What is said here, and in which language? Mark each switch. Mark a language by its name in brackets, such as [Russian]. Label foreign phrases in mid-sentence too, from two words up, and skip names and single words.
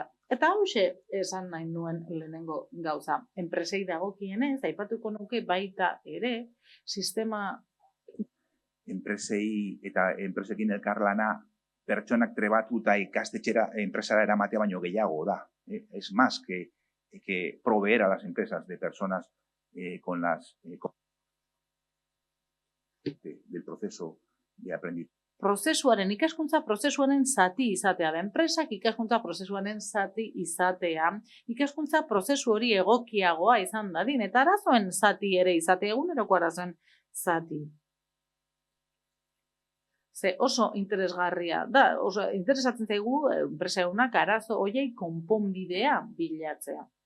[Basque] Eta hauxe esan nahi nuen lehenengo gauza. Enpresei dagokienez, aipatuko nuke baita ere, sistema... Enpresei eta enpresekin elkarlana pertsonak trebatu eta ikastetxera enpresara eramatea baino gehiago da. [Spanish] Es más que proveer a las empresas de personas con las... del proceso de aprendizaje. [Basque] Ikaskuntza prozesuaren zati izatea da. Enpresak ikaskuntza prozesuaren zati izatea, ikaskuntza prozesu hori egokiagoa izan dadin, eta arazoen zati ere izatea, eguneroko arazoen zati. Ze oso interesgarria da, oso interesatzen zaigu enpresa egunak arazo horiei konponbidea bilatzea.